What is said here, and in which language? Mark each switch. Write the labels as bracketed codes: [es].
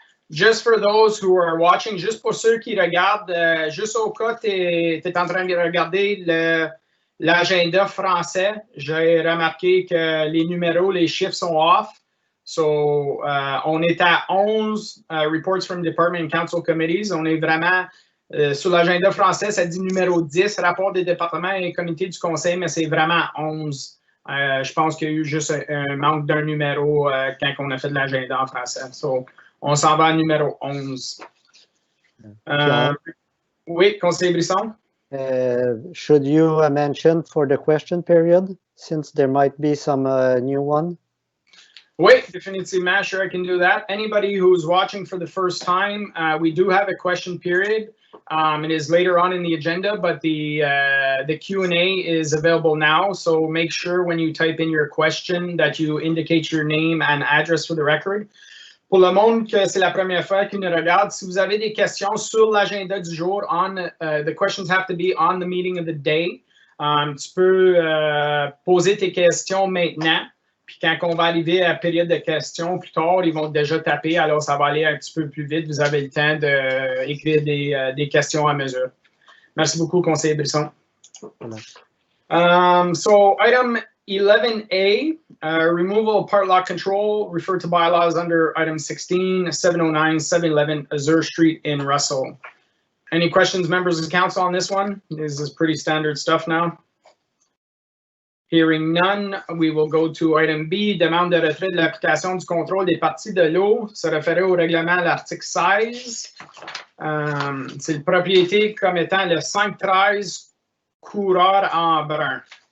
[en] Just for those who are watching, [fr] juste pour ceux qui regardent, juste au cas tu es en train de regarder l'agenda français, j'ai remarqué que les numéros, les chiffres sont off. [en] So, [fr] on est à [en] 11 reports from department and council committees. [fr] On est vraiment sur l'agenda français, ça dit numéro 10, rapport des départements et comités du conseil, mais c'est vraiment 11. Je pense qu'il y a eu juste un manque d'un numéro quand on a fait de l'agenda en français. So, on s'en va à numéro 11. Oui, Conseiller Brisson? [en] Should you mention for the question period, since there might be some new one? [fr] Oui, définitivement, [en] sure I can do that. Anybody who's watching for the first time, we do have a question period. It is later on in the agenda, but the Q&A is available now. So make sure when you type in your question that you indicate your name and address for the record. [fr] Pour le monde que c'est la première fois qu'il nous regarde, si vous avez des questions sur l'agenda du jour, [en] the questions have to be on the meeting of the day. [fr] Tu peux poser tes questions maintenant. Puis quand on va arriver à la période de questions plus tard, ils vont déjà taper, alors ça va aller un petit peu plus vite. Vous avez le temps d'écrire des questions à mesure. Merci beaucoup, conseiller Brisson. [en] So item 11A, removal of part lot control, referred to bylaws under item 16, 709, 711 Azure Street in Russell. Any questions, members of the council, on this one? This is pretty standard stuff now. Hearing none, we will go to item B, [fr] demande de retrait de l'application du contrôle des parties de l'eau, se référer au règlement à l'article 16. C'est le propriété comme étant le 513 coureur en brun.